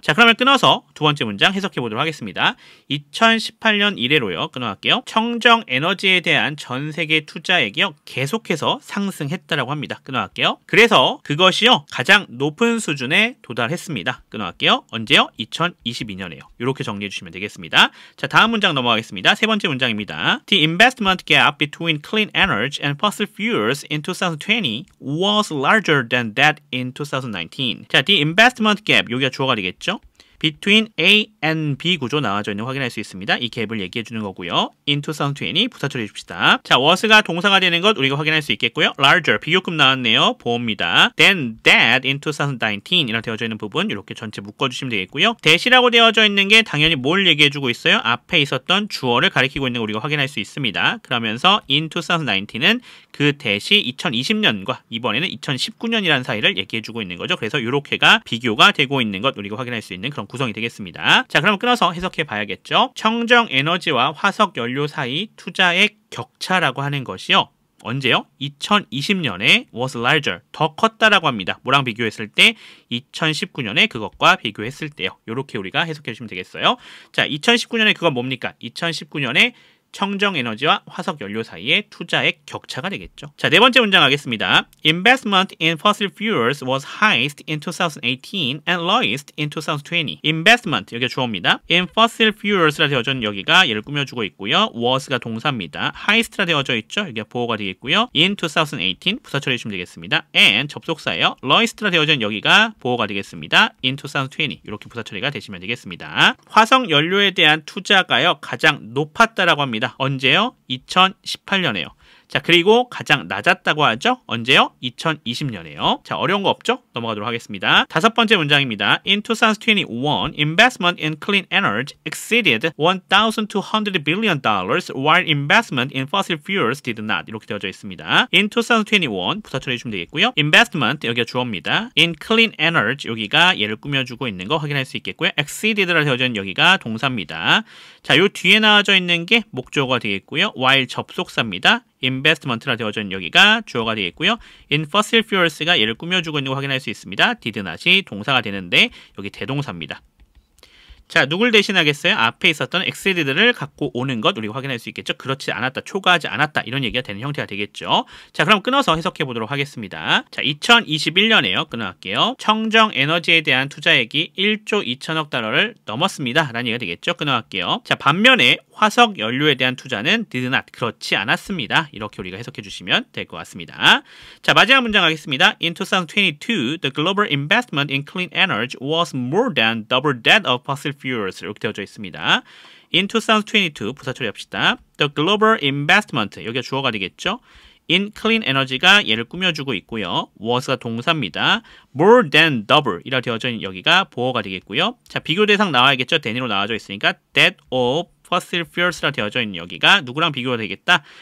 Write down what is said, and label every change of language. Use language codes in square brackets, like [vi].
[ko] 자, 그러면 끊어서 두 번째 문장 해석해 보도록 하겠습니다. 2018년 이래로요. 끊어갈게요. 청정 에너지에 대한 전 세계 투자액이요. 계속해서 상승했다라고 합니다. 끊어갈게요. 그래서 그것이요. 가장 높은 수준에 도달했습니다. 끊어갈게요. 언제요? 2022년에요. 이렇게 정리해 주시면 되겠습니다. 자, 다음 문장 넘어가겠습니다. 세 번째 문장입니다. [en] The investment gap between clean energy and fossil fuels in 2020 was larger than that in 2019. [ko] 자, [en] the investment gap [ko] 여기가 주어가 되겠죠? [en] between A and B [ko] 구조 나와져 있는 거 확인할 수 있습니다. 이 갭을 얘기해 주는 거고요. [en] in 2020 [ko] 부사 처리해 줍시다. 자, was가 동사가 되는 것 우리가 확인할 수 있겠고요. larger 비교급 나왔네요. 보호입니다. [en] than that in 2019 [ko] 이라 되어져 있는 부분 이렇게 전체 묶어주시면 되겠고요. that이라고 되어져 있는 게 당연히 뭘 얘기해 주고 있어요? 앞에 있었던 주어를 가리키고 있는 거 우리가 확인할 수 있습니다. 그러면서 [en] in 2019 [ko] 은 그 that이 2020년과 이번에는 2019년이라는 사이를 얘기해 주고 있는 거죠. 그래서 이렇게가 비교가 되고 있는 것 우리가 확인할 수 있는 그런 구성이 되겠습니다. 자, 그럼 끊어서 해석해 봐야겠죠. 청정 에너지와 화석 연료 사이 투자액 격차라고 하는 것이요. 언제요? 2020년에 [en] was larger, [ko] 더 컸다라고 합니다. 뭐랑 비교했을 때? 2019년에 그것과 비교했을 때요. 이렇게 우리가 해석해 주시면 되겠어요. 자, 2019년에 그건 뭡니까? 2019년에 청정 에너지와 화석 연료 사이의 투자액 격차가 되겠죠. 자, 네 번째 문장 가겠습니다. [en] Investment in fossil fuels was highest in 2018 and lowest in 2020. [ko] Investment, 여기가 주어입니다. [en] In fossil fuels [ko] 라 되어져 있는 여기가 얘를 꾸며주고 있고요. was가 동사입니다. highest라 되어져 있죠. 여기가 보어가 되겠고요. [en] In 2018, [ko] 부사 처리해 주시면 되겠습니다. And 접속사예요. lowest라 되어져 있는 여기가 보어가 되겠습니다. [en] In 2020, [ko] 이렇게 부사 처리가 되시면 되겠습니다. 화석 연료에 대한 투자가요. 가장 높았다라고 합니다. 언제요? 2018년에요. 자, 그리고 가장 낮았다고 하죠? 언제요? 2020년에요. 자, 어려운 거 없죠? 넘어가도록 하겠습니다. 다섯 번째 문장입니다. [en] In 2021, investment in clean energy exceeded $1,200 billion while investment in fossil fuels did not. [ko] 이렇게 되어져 있습니다. [en] In 2021, [ko] 부사 처리해 주시면 되겠고요. investment, 여기가 주어입니다. [en] in clean energy, [ko] 여기가 얘를 꾸며주고 있는 거 확인할 수 있겠고요. exceeded라 되어져 있는 여기가 동사입니다. 자, 요 뒤에 나와져 있는 게 목적어가 되겠고요. while 접속사입니다. investment라 되어져 있는 여기가 주어가 되겠고요. [en] in fossil fuels [ko] 가 얘를 꾸며주고 있는 거 확인할 수 있습니다. [en] did not [ko] 이 동사가 되는데 여기 대동사입니다. 자, 누굴 대신하겠어요? 앞에 있었던 exceeded를 갖고 오는 것 우리가 확인할 수 있겠죠. 그렇지 않았다, 초과하지 않았다 이런 얘기가 되는 형태가 되겠죠. 자, 그럼 끊어서 해석해 보도록 하겠습니다. 자, 2021년에요. 끊어갈게요. 청정 에너지에 대한 투자액이 1조 2천억 달러를 넘었습니다. 라는 얘기가 되겠죠. 끊어갈게요. 자, 반면에 화석 연료에 대한 투자는 [en] did not, [ko] 그렇지 않았습니다. 이렇게 우리가 해석해 주시면 될 것 같습니다. 자, 마지막 문장 가겠습니다. [en] In 2022, the global investment in clean energy was more than double that of fossil fuels. [ko] 이렇게 되어져 있습니다. [en] In 2022, [ko] 부사 처리합시다. [en] The global investment, [ko] 여기가 주어가 되겠죠. [en] in clean energy [ko] 가 얘를 꾸며주고 있고요. was가 동사입니다. [en] more than double [ko] 이라 되어져 있는 여기가 보어가 되겠고요. 자, 비교 대상 나와야겠죠. than으로 나와져 있으니까 [en] that of fossil fuels [ko] 라 되어져 있는 여기가 누구랑 비교가 되겠다?